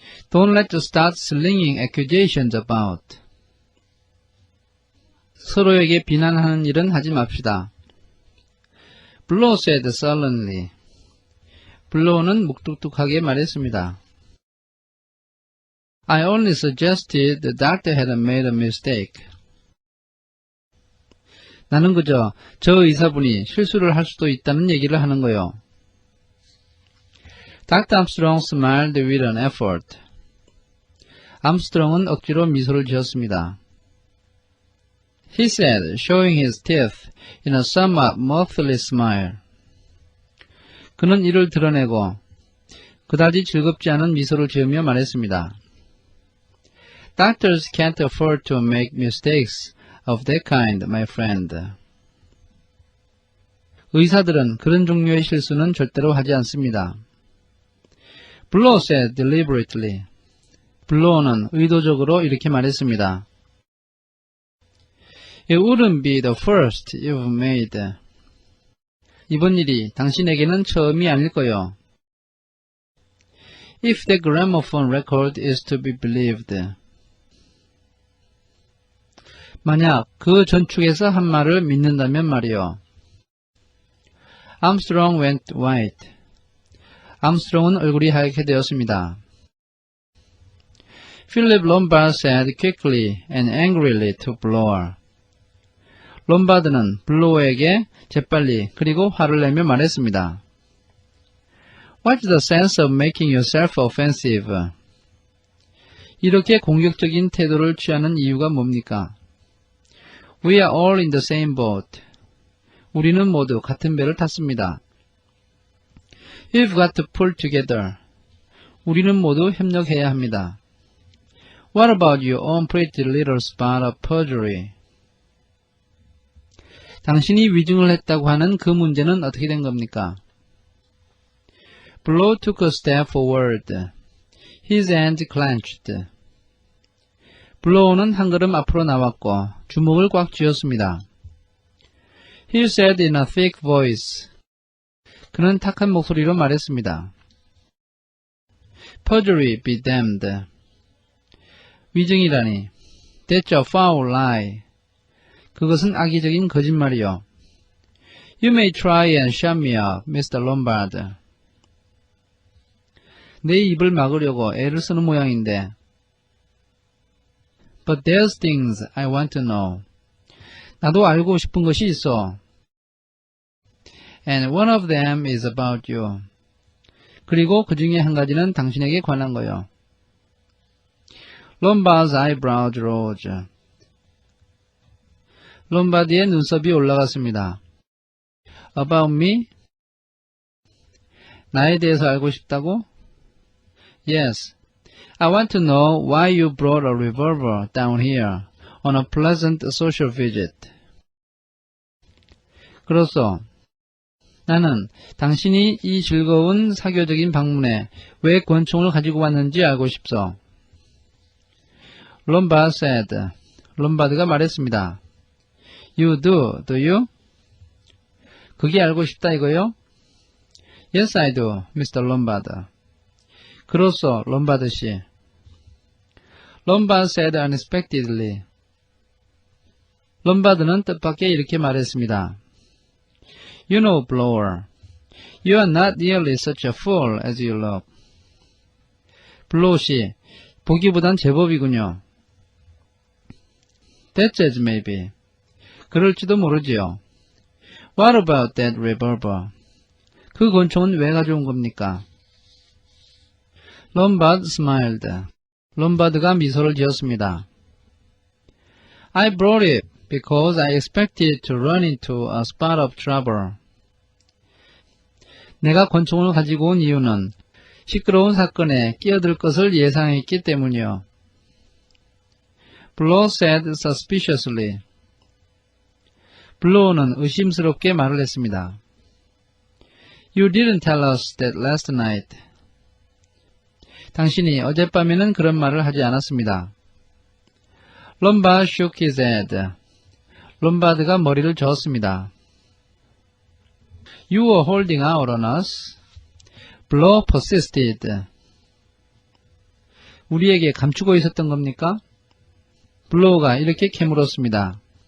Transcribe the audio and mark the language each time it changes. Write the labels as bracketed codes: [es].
[en] Don't let's start slinging accusations about. [ko] 서로에게 비난하는 일은 하지 맙시다. [en] Blow said sullenly. [ko] 블로우는 묵뚝뚝하게 말했습니다. [en] I only suggested the doctor had made a mistake. [ko] 나는 그저 저 의사분이 실수를 할 수도 있다는 얘기를 하는 거요. [en] Dr. Armstrong smiled with an effort. [ko] 암스트롱은 억지로 미소를 지었습니다. [en] He said, showing his teeth in a somewhat mirthless smile. [ko] 그는 이를 드러내고 그다지 즐겁지 않은 미소를 지으며 말했습니다. [en] Doctors can't afford to make mistakes of that kind, my friend. [ko] 의사들은 그런 종류의 실수는 절대로 하지 않습니다. [en] Blow said deliberately. [ko] 블로우는 의도적으로 이렇게 말했습니다. [en] It wouldn't be the first you've made. [ko] 이번 일이 당신에게는 처음이 아닐 거요. [en] If the gramophone record is to be believed. [ko] 만약 그 전축에서 한 말을 믿는다면 말이요. [en] Armstrong went white. [ko] 암스트롱은 얼굴이 하얗게 되었습니다. [en] Philip Lombard said quickly and angrily to Blower. [ko] 롬바드는 블로어에게 재빨리 그리고 화를 내며 말했습니다. [en] What's the sense of making yourself offensive? [ko] 이렇게 공격적인 태도를 취하는 이유가 뭡니까? [en] We are all in the same boat. [ko] 우리는 모두 같은 배를 탔습니다. [en] We've got to pull together. [ko] 우리는 모두 협력해야 합니다. [en] What about your own pretty little spot of perjury? [ko] 당신이 위증을 했다고 하는 그 문제는 어떻게 된 겁니까? [en] Blow took a step forward. His hands clenched. [ko] 블로우는 한 걸음 앞으로 나왔고 주먹을 꽉 쥐었습니다. [en] He said in a thick voice. [ko] 그는 탁한 목소리로 말했습니다. [en] Perjury be damned. [ko] 위증이라니. [en] That's a foul lie. [ko] 그것은 악의적인 거짓말이요. [en] You may try and shut me up, Mr. Lombard. [ko] 내 입을 막으려고 애를 쓰는 모양인데. [en] But there's things I want to know. [ko] 나도 알고 싶은 것이 있어. [en] And one of them is about you. [ko] 그리고 그 중에 한 가지는 당신에게 관한 거요. [en] Lombard's eyebrows rose. [ko] 롬바드의 눈썹이 올라갔습니다. [en] About me? [ko] 나에 대해서 알고 싶다고? [en] Yes. I want to know why you brought a revolver down here on a pleasant social visit. [ko] 그렇소. 나는 당신이 이 즐거운 사교적인 방문에 왜 권총을 가지고 왔는지 알고 싶소. [en] Lombard said. [ko] 롬바드가 말했습니다. [en] You do you? [ko] 그게 알고 싶다 이거요? [en] Yes, I do, Mr. Lombard. [ko] 그렇소, 롬바드 씨. [en] Lombard said unexpectedly. [ko] 롬바드는 뜻밖의 이렇게 말했습니다. [en] You know, Blower, you are not nearly such a fool as you look. [ko] 블로우 씨, 보기보단 제법이군요. [en] That's as maybe. [ko] 그럴지도 모르지요. [en] What about that revolver? [ko] 그 권총은 왜 가져온 겁니까? [en] Lombard smiled. [ko] 롬바드가 미소를 지었습니다. [en] I brought it because I expected to run into a spot of trouble. [ko] 내가 권총을 가지고 온 이유는 시끄러운 사건에 끼어들 것을 예상했기 때문이요. [en] Blow said suspiciously. [ko] 블로우는 의심스럽게 말을 했습니다. [en] You didn't tell us that last night. [ko] 당신이 어젯밤에는 그런 말을 하지 않았습니다. [en] Lombard shook his head. [ko] 롬바드가 머리를 저었습니다. [en] You were holding out on us. Blow persisted. [ko] 우리에게 감추고 있었던 겁니까? 블로우가 이렇게 캐물었습니다.